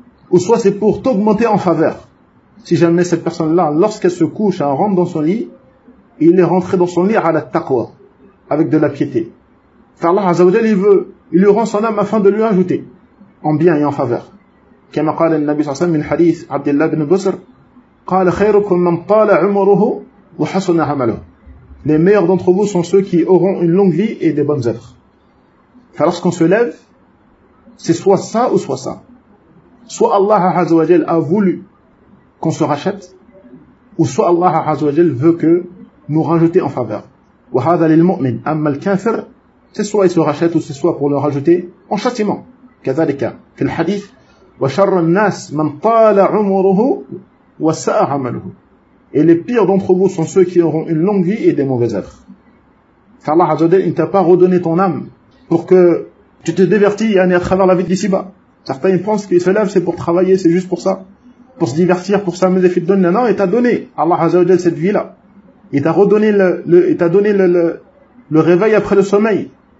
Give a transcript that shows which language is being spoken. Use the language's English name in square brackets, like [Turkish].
[French] Ou soit c'est pour t'augmenter en faveur. Si jamais cette personne-là, lorsqu'elle se couche, elle rentre dans son lit, il est rentré dans son lit à la taqwa, avec de la piété. Car Allah azza wa jal, il lui rend son âme afin de lui ajouter en bien et en faveur. [Arabic] كما قال النبي صلى الله عليه وسلم من حديث عبد الله بن بصر قال خيركم من طال عمره وحسن عمله. [French] Les meilleurs d'entre vous sont ceux qui auront une longue vie et des bonnes œuvres. Car lorsqu'on se lève, c'est soit ça ou soit ça. Soit Allah azza wa jal a voulu qu'on se rachète, ou soit Allah azza wa jal veut que nous rajouter en faveur. [Arabic] وهذا للمؤمن أما الكافر [French] c'est soit il se rachète ou c'est soit pour le rajouter en châtiment. [Arabic] كذلك في الحديث وشر الناس من طال عمره وساء عمله. [French] Et les pires d'entre vous sont ceux qui auront une longue vie et des mauvaises œuvres. Car Allah azza wa jal, il ne t'a pas redonné ton âme pour que tu te divertis à travers la vie d'ici-bas. Certains ils pensent qu'ils se lèvent, c'est pour travailler, c'est juste pour ça. Pour se divertir, pour s'amuser, fit donner. Non, il t'a donné, Allah azza wa jal, cette vie-là. Il t'a redonné le réveil après le sommeil.